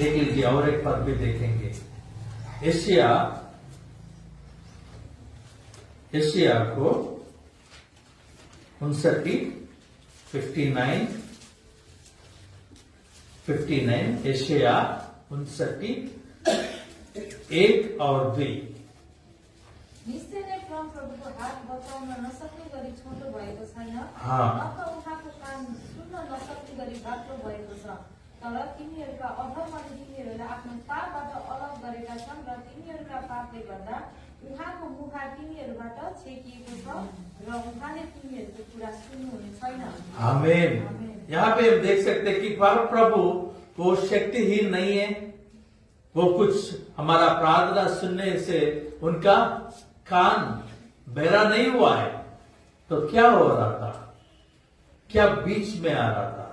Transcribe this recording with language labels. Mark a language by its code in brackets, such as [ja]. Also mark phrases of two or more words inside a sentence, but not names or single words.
[hi] देख लीजिए, और एक पद भी देखेंगे, एशिया को 59 एशिया 59:1 और 2। [ne] निश्चय नै परमप्रभुको हात बचाउन नसक्ने गरी छोटो भएको छैन, नख उहाँको कान सुन्न नसक्ने गरी बाक्लो भएको छ। तर तिनीहरूका अधर्मले तिनीहरूलाई आफ्नो पापबाट अलग गरेका छन् र तिनीहरूका पापले गर्दा उहाँको मुखा तिनीहरूबाट छेकिएको छ र उहाँले तिनीहरूको कुरा सुन्नुहुने छैन। आमेन। [hi] यहाँ पे हम देख सकते हैं कि प्रभु वो शक्तिहीन नहीं है। वो कुछ हमारा प्रार्थना सुनने से उनका कान बहरा नहीं हुआ है। तो क्या हो रहा था? क्या बीच में आ रहा था?